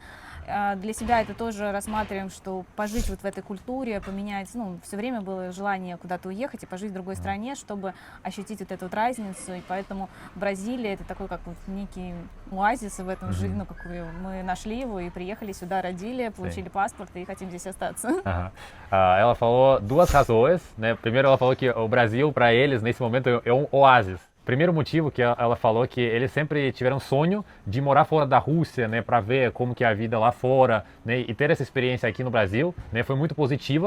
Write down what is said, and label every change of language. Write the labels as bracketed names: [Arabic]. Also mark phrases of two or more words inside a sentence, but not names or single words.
[Russian] Для себя это тоже рассматриваем, что пожить вот в этой культуре, поменять, ну, все время было желание куда-то уехать и пожить в другой стране, чтобы ощутить вот эту вот разницу, и поэтому Бразилия это такой как вот некий оазис в этом жизни, ну, как мы нашли его и приехали сюда, родили, получили паспорт и хотим здесь остаться. [Portuguese] Ela falou duas razões, né? Primeiro ela falou que o Brasil para eles nesse momento é um oásis. Primeiro motivo que ela falou que eles sempre tiveram sonho de morar fora da Rússia, né, para ver como que é a vida lá fora, né, e ter essa experiência aqui no Brasil, né, foi muito positiva.